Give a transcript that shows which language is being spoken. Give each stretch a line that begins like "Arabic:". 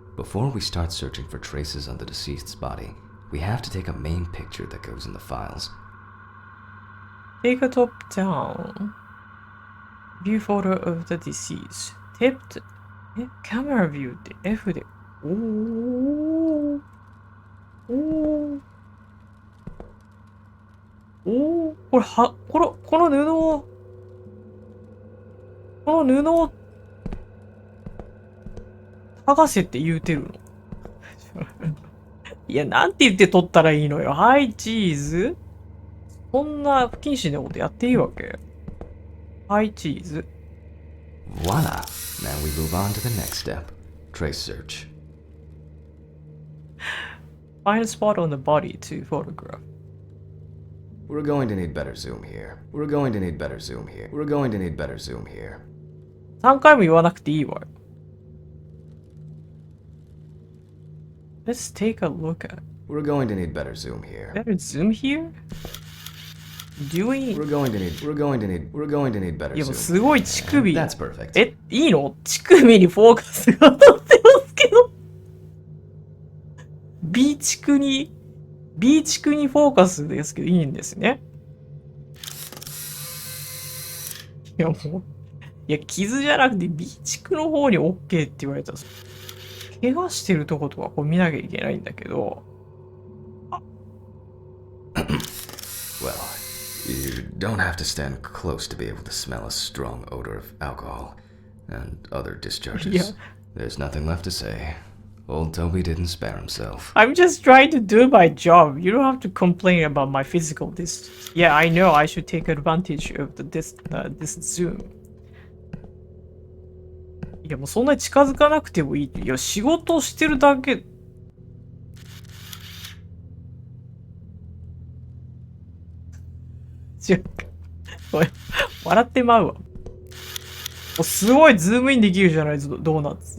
English: Before we start searching for traces on the deceased's body, we have to take a main picture that goes in the files. Take a top-down view photo of the deceased. Tipped. Camera view
Japanese: って F で。これこの布を剥がせって言うてるの。いや、なんて言って撮ったらいいのよ。はい、チーズ。そんな不謹慎なことやっていいわけ？はい、チーズ。
English: Voila! Now we move on to the next step. Trace search. Find a spot on the body to photograph. We're going to need better zoom here. We're going to need better zoom here. We're going to need better zoom here.
Japanese: 3回も言わなくていいわよ。
English: Let's take a look at. We're going to need better zoom here. Better zoom here? We're going to need better
Japanese: いやもう
English: zoom.
Japanese: すごい乳首。
English: That's perfect.
Japanese: いいの？乳首にフォーカスが当たってますけど。 B 地区にフォーカスですけどいいんですね。いやもう、いや傷じゃなくて B 地区の方に OK って言われたら、怪我してるとことかこう見なきゃいけないんだけど。
English: Well, you don't have to stand close to be able to smell a strong odor of alcohol and other discharges. Yeah. There's nothing left to say. Old Toby didn't spare himself. I'm just trying to do my job. You don't have to complain about my physical distance. Yeah, I know I should take advantage of this zoom.
Japanese: いやもうそんなに近づかなくてもいいって。いや仕事してるだけ。笑ってまうわ。すごいズームインできるじゃないドーナツ。